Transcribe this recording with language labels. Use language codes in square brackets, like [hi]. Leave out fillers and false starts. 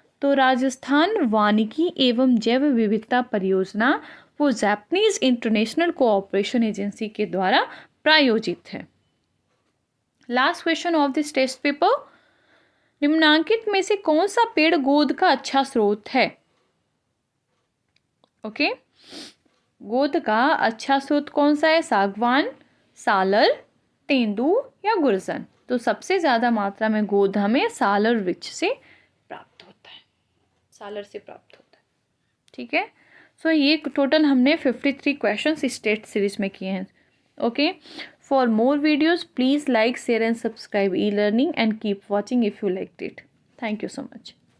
[hi] तो राजस्थान वानिकी एवं जैव विविधता परियोजना वो जापानीज इंटरनेशनल कोऑपरेशन एजेंसी के द्वारा प्रायोजित है। [en] last question of this test paper, [hi] निम्नांकित में से कौन सा पेड़ गोंद का अच्छा स्रोत है? ओके। गोद का अच्छा स्रोत कौन सा है? सागवान, सालर, तेंदू या गुलशन? तो सबसे ज़्यादा मात्रा में गोद हमें सालर वृक्ष से प्राप्त होता है, सालर से प्राप्त होता है। ठीक है। सो ये टोटल हमने 53 क्वेश्चंस इस टेस्ट सीरीज में किए हैं। Okay. [en] For more videos please like, share and subscribe e learning and keep watching if you like it. Thank you so much.